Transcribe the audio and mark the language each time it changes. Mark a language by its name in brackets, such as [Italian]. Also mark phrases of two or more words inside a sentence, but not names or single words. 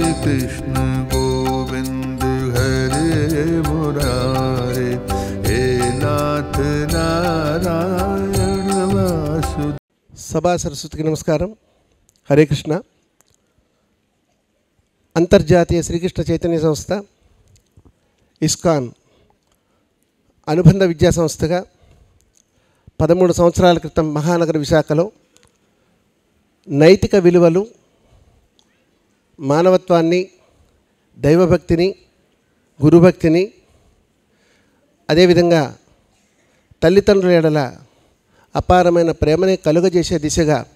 [Sanskrit] कृष्ण गोविंद हरे मुरारे, हे नाथ नारायण वासुदेव। [Telugu] సభా సరస్వతికి నమస్కారం. [Sanskrit] హరే కృష్ణ. [Telugu] అంతర్జాతీయ శ్రీకృష్ణ చైతన్య సంస్థ ఇస్కాన్ అనుబంధ విద్యా సంస్థగా 13 సంవత్సరాల క్రితం మహానగర విశాఖలో నైతిక విలువలు, మానవత్వాన్ని, దైవభక్తిని, గురుభక్తిని, అదేవిధంగా తల్లిదండ్రుల ఎడల అపారమైన ప్రేమని కలుగజేసే దిశగా